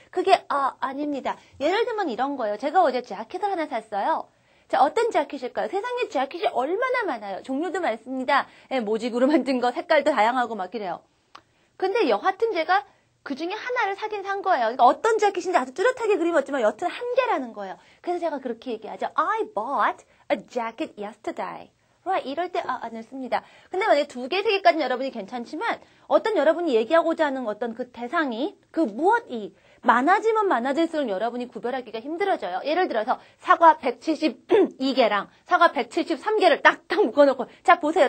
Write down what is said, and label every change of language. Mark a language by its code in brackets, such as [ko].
[ko] 그게 아닙니다. 예를 들면 이런 거예요. 제가 어제 재킷을 하나 샀어요. 자, 어떤 재킷일까요? 세상에 재킷이 얼마나 많아요. 종류도 많습니다. 모직으로 만든 거, 색깔도 다양하고 막 이래요. 근데 여하튼 제가 그 중에 하나를 사긴 산 거예요. 그러니까 어떤 재킷인지 아주 뚜렷하게 그림었지만 여튼 한 개라는 거예요. 그래서 제가 그렇게 얘기하죠. [en] I bought a jacket yesterday. [ko] right, 이럴 때 안 씁니다. 근데 만약에 2개, 3개까지는 여러분이 괜찮지만 어떤 여러분이 얘기하고자 하는 어떤 그 대상이 그 무엇이 많아지면 많아질수록 여러분이 구별하기가 힘들어져요. 예를 들어서 사과 172개랑 사과 173개를 딱딱 묶어놓고 자 보세요.